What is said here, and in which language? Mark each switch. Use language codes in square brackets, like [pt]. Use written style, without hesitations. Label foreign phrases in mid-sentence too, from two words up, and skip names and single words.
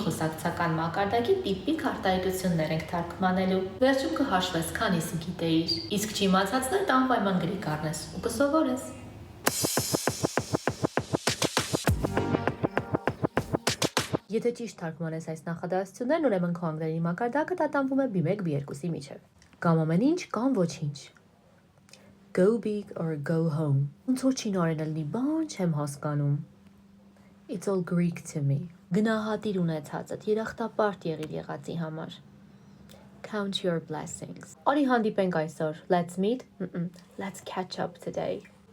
[hy] խոսակցական մակարդակի տիպիկ արտահայտություններ ենք թարգմանելու։ Վերջում կհաշվես քանիսը գիտեիր, իսկ չիմացածներդ անպայման գրի կառնես ու կսովորես։ Եթե ճիշտ թարգմանես այս նախադասություններն, ուրեմն քո անգլերենի մակարդակը տատանվում է B1-B2-ի միջև։ Կամ ամեն ինչ, կամ ոչինչ։ [en] Go big or go home։ [hy] Ոնց որ չինարեն լինի, բան չեմ հասկանում։ [en] It's all Greek to me. [hy] Գնահատիր ունեցածդ, երախտապարտ եղիր եղածի համար։ [en] Count your blessings. [hy] Արի հանդիպենք այսօր. [en] Let's meet. Let's catch up today.